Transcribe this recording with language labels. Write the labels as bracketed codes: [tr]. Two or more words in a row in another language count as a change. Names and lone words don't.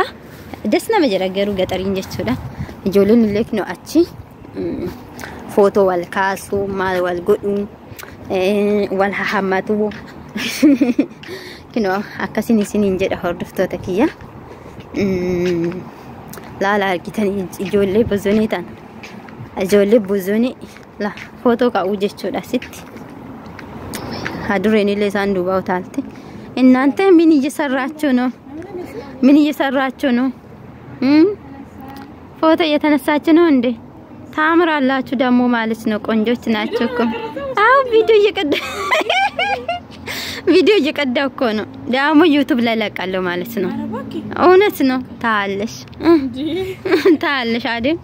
[om] Das nama jedha garuu gaxariin jechuudha. Ijoolleen illee kinoo achi footoo wal kaasuu maal wal godhuu wal hahammatu kinoo akkasin isiniin jedha hordoftoota kiyya. Laala argitanii ijoollee bozonii tan ijoollee bozonii la footoo ka'uu jechuudha sitti hadureen illee isaan duubaa utaalte [am] እናንተ ምን እየሰራችሁ ነው ፎቶ እየተነሳችሁ ነው እንዴ ታምራላችሁ ደግሞ ማለት ነው ቆንጆች ናችሁ እኮ አው ቪዲዮ እየቀዳሁ እኮ ነው ደግሞ ዩቲዩብ ላይ ለቃለሁ ማለት ነው እውነት ነው ታለሽ አይደል